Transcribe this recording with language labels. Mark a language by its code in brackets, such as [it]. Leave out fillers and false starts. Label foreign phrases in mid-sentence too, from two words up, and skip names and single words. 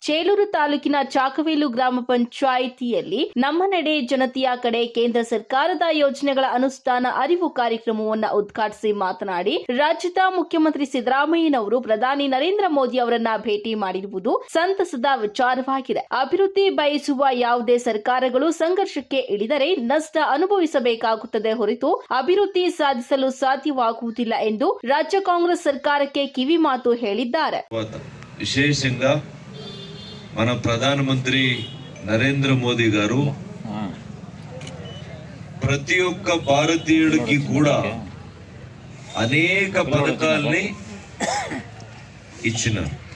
[kn] ಚೇಳೂರು ತಾಲೂಕಿನ ಚಾಕವೇಲು ಗ್ರಾಮ ಪಂಚಾಯಿತಿಯಲ್ಲಿ ನಮ್ಮ ನಡೆ ಜನತೆಯ ಕಡೆ ಕೇಂದ್ರ ಸರ್ಕಾರದ ಯೋಜನೆಗಳ ಅನುಷ್ಠಾನ ಅರಿವು ಕಾರ್ಯಕ್ರಮವನ್ನು ಉದ್ಘಾಟಿಸಿ ಮಾತನಾಡಿ, ರಾಜ್ಯದ ಮುಖ್ಯಮಂತ್ರಿ ಸಿದ್ದರಾಮಯ್ಯನವರು ಪ್ರಧಾನಿ ನರೇಂದ್ರ ಮೋದಿ ಅವರನ್ನ ಭೇಟಿ ಮಾಡಿರುವುದು ಸಂತಸದ ವಿಚಾರವಾಗಿದೆ. ಅಭಿವೃದ್ಧಿ ಬಯಸುವ ಯಾವುದೇ ಸರ್ಕಾರಗಳು ಸಂಘರ್ಷಕ್ಕೆ ಇಳಿದರೆ ನಷ್ಟ ಅನುಭವಿಸಬೇಕಾಗುತ್ತದೆ ಹೊರತು ಅಭಿವೃದ್ಧಿ ಸಾಧಿಸಲು ಸಾಧ್ಯವಾಗುವುದಿಲ್ಲ ಎಂದು ರಾಜ್ಯ ಕಾಂಗ್ರೆಸ್ ಸರ್ಕಾರಕ್ಕೆ ಕಿವಿ ಮಾತು ಹೇಳಿದ್ದಾರೆ. [te] విశేషంగా మన ప్రధానమంత్రి నరేంద్ర మోదీ గారు ప్రతి ఒక్క భారతీయుడికి కూడా అనేక పథకాల్ని ఇచ్చినారు.